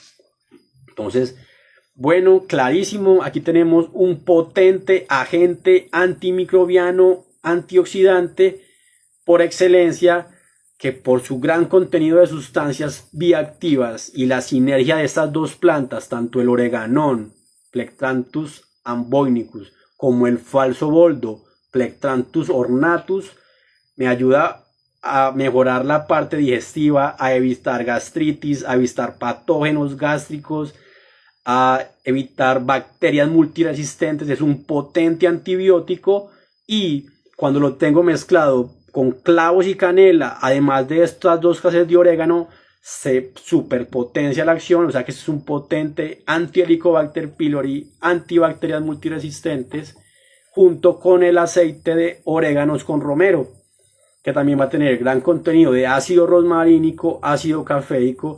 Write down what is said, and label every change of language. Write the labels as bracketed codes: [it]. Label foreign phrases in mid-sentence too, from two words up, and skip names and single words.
[es] Entonces, bueno, clarísimo, aquí tenemos un potente agente antimicrobiano, antioxidante por excelencia, que por su gran contenido de sustancias bioactivas y la sinergia de estas dos plantas, tanto el oreganón, Plectranthus amboinicus, como el falso boldo, Plectranthus ornatus, me ayuda a mejorar la parte digestiva, a evitar gastritis, a evitar patógenos gástricos, a evitar bacterias multiresistentes. Es un potente antibiótico y cuando lo tengo mezclado con clavos y canela, además de estas 2 clases de orégano, se superpotencia la acción, o sea que es un potente anti-Helicobacter pylori, antibacterias multiresistentes, junto con el aceite de oréganos con romero, que también va a tener gran contenido de ácido rosmarínico, ácido cafeico.